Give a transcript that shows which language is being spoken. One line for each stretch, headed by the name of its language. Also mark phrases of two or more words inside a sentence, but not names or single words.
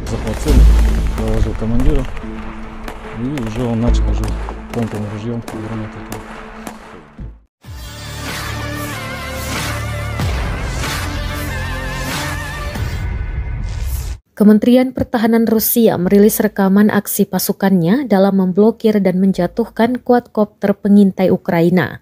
Russian: захват цели, доложил командиру, и уже он начал уже помповым ружьем гранату.
Indonesian: Kementerian Pertahanan Rusia merilis rekaman aksi pasukannya dalam memblokir dan menjatuhkan quadcopter pengintai Ukraina.